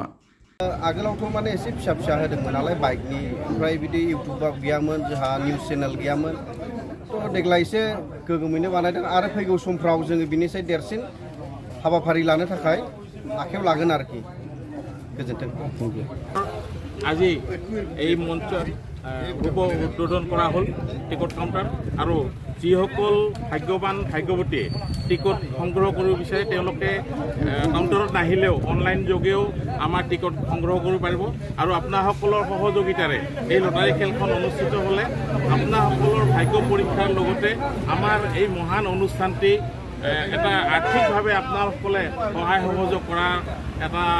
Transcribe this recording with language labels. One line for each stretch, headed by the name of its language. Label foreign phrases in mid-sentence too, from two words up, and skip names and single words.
Bodo: आगोलावथ' माने एसे फिसा फिसा होदोंमोन नालाय बाइकनि ओमफ्राय बिदि इउटुबाव गैयामोन जोंहा निउस चेनेल गैयामोन थ' देग्लाय एसे गोगोमैनो बानायदों आरो फैगौ समफ्राव जोङो बिनिसाय देरसिन हाबाफारि लानो थाखाय आखायाव लागोन आरोखि गोजोन्थों
Assamese: আজি এই মঞ্চত শুভ উদ্বোধন কৰা হ'ল টিকট কাউণ্টাৰ আৰু যিসকল ভাগ্যৱান ভাগ্যৱতীয়ে টিকট সংগ্ৰহ কৰিব বিচাৰে তেওঁলোকে কাউণ্টাৰত নাহিলেও অনলাইন যোগেও আমাৰ টিকট সংগ্ৰহ কৰিব পাৰিব আৰু আপোনাসকলৰ সহযোগিতাৰে এই লটাৰী খেলখন অনুষ্ঠিত হ'লে আপোনাসকলৰ ভাগ্য পৰীক্ষাৰ লগতে আমাৰ এই মহান অনুষ্ঠানটি এটা আৰ্থিকভাৱে আপোনাসকলে সহায় সহযোগ কৰাৰ এটা